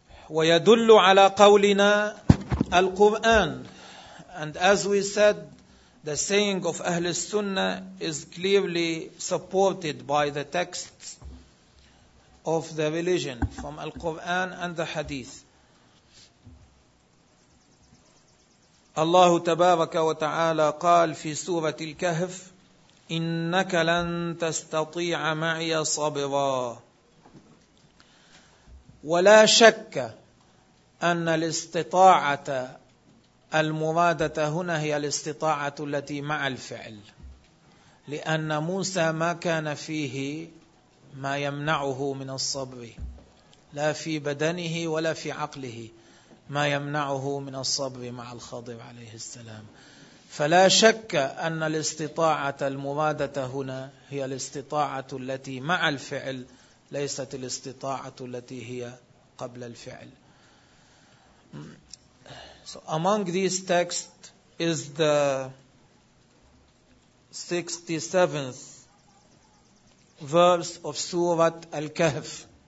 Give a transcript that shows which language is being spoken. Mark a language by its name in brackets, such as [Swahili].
[Arabic] ويدل على قولنا القرآن. [English] And as we said, the saying of أهل السنة is clearly supported by the texts of the religion from Al-Quran and the Hadith. [Arabic] الله تبارك وتعالى قال في سورة الكهف إنك لن تستطيع معي صبرا ولا شك أن الاستطاعة المرادة هنا هي الاستطاعة التي مع الفعل، لأن موسى ما كان فيه ما يمنعه من الصبر، لا في بدنه ولا في عقله ما يمنعه من الصبر مع الخضر عليه السلام. فلا شك أن الاستطاعة المرادة هنا هي الاستطاعة التي مع الفعل، ليست الاستطاعة التي هي قبل الفعل. [English] So among these texts is the 67th verse of Surah Al-Kahf.